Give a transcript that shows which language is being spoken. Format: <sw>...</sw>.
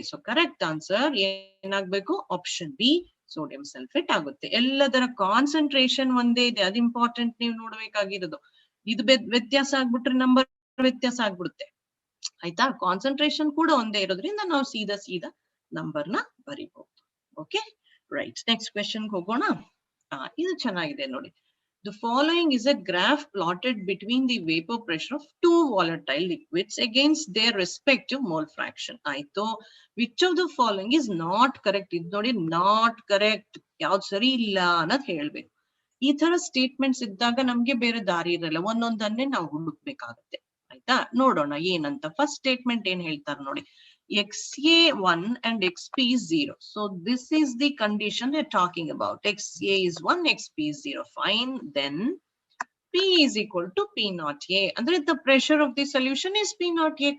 <kn>So correct answer ಏನಾಗ್ಬೇಕು, option B sodium sulphate ಆಗುತ್ತೆ. ಎಲ್ಲದರ ಕಾನ್ಸಂಟ್ರೇಷನ್ ಒಂದೇ ಇದೆ, ಅದು ಇಂಪಾರ್ಟೆಂಟ್ ನೀವು ನೋಡ್ಬೇಕಾಗಿರೋದು. ಇದು ವ್ಯತ್ಯಾಸ ಆಗ್ಬಿಟ್ರೆ ನಂಬರ್ ವ್ಯತ್ಯಾಸ ಆಗ್ಬಿಡುತ್ತೆ, ಆಯ್ತಾ. ಕಾನ್ಸಂಟ್ರೇಷನ್ ಕೂಡ ಒಂದೇ ಇರೋದ್ರಿಂದ ನಾವು ಸೀದಾ ನಂಬರ್ ನ ಬರೀಬಹುದು. Okay, right. ನೆಕ್ಸ್ಟ್ ಕ್ವೆಶ್ಚನ್ ಹೋಗೋಣ. ಇದು ಚೆನ್ನಾಗಿದೆ ನೋಡಿ.</kn> <en>The following is a graph plotted between the vapor pressure of 2 volatile liquids against their respective mole fraction. ಆಯ್ತು. Which of the following is not correct?</en> <kn>ಇದು ನೋಡಿ ನಾಟ್ ಕರೆಕ್ಟ್, ಯಾವ್ದು ಸರಿ ಇಲ್ಲ ಅನ್ನೋದು ಹೇಳ್ಬೇಕು. ಈ ತರ ಸ್ಟೇಟ್ಮೆಂಟ್ಸ್ ಇದ್ದಾಗ ನಮ್ಗೆ ಬೇರೆ ದಾರಿ ಇರಲ್ಲ, ಒಂದೊಂದನ್ನೇ ನಾವು ಹುಡುಕ್ಬೇಕಾಗತ್ತೆ, ಆಯ್ತಾ. ನೋಡೋಣ ಏನಂತ. ಫಸ್ಟ್ ಸ್ಟೇಟ್ಮೆಂಟ್ ಏನ್ ಹೇಳ್ತಾರೆ ನೋಡಿ, XA1 and XP is 0.</kn> <en>So this is the condition they're talking about. XA is 1, XP is 0. Fine. Then P is equal to P0A. Andre the pressure of the solution is P0A.</en>